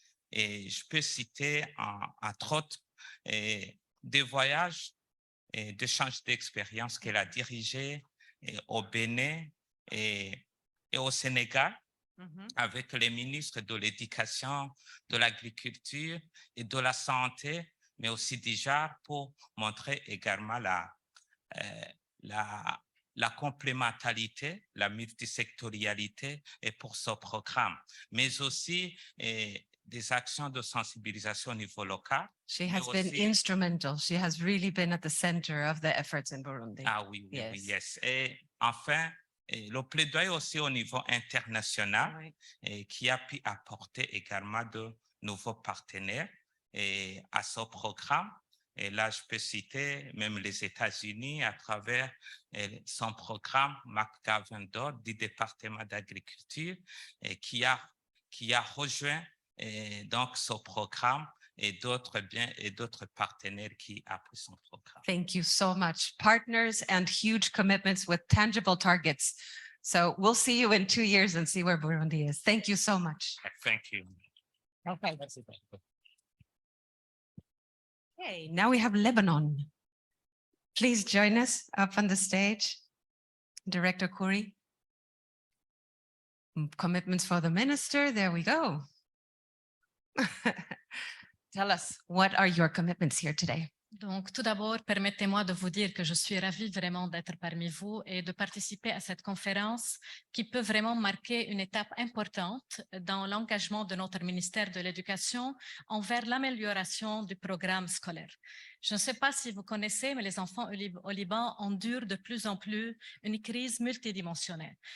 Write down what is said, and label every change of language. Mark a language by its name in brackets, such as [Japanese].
[French] Et je peux citer, entre autres, des voyages et d'échanges d'expériences qu'elle a dirigés au Bénin et au Sénégal avec les ministres de l'Éducation, de l'Agriculture et de la Santé, mais aussi déjà pour montrer également la complémentarité, la multisectorialité et pour ce programme, mais aussi des actions de sensibilisation au niveau local. [English] She has been instrumental. She has really been at the center of the efforts in Burundi. [French] Ah oui, oui, oui, [English] yes. [French] Et enfin, le plaidoyer aussi au niveau international qui a pu apporter également de nouveaux partenaires à ce programme. Et là, je peux citer même les États-Unis à travers son programme McGovern du département d'agriculture qui a rejoint donc ce programme et d'autres partenaires qui appuient son programme. [English] Thank you so much. Partners and huge commitments with tangible targets. So we'll see you in 2 years and see where Burundi is. Thank you so much. Thank you. Okay. Okay, now we have Lebanon. Please join us up on the stage. Director Kuri. Commitments for the minister. There we go. Tell us, what are your commitments here today? [French] Donc, tout d'abord, permettez-moi de vous dire que je suis ravie vraiment d'être parmi vous et de participer à cette conférence qui peut vraiment marquer une étape importante dans l'engagement de notre ministère de l'Éducation envers l'amélioration du programme scolaire. Je ne sais pas si vous connaissez, mais les enfants au Liban endurent de plus en plus une crise multidimensionnelle.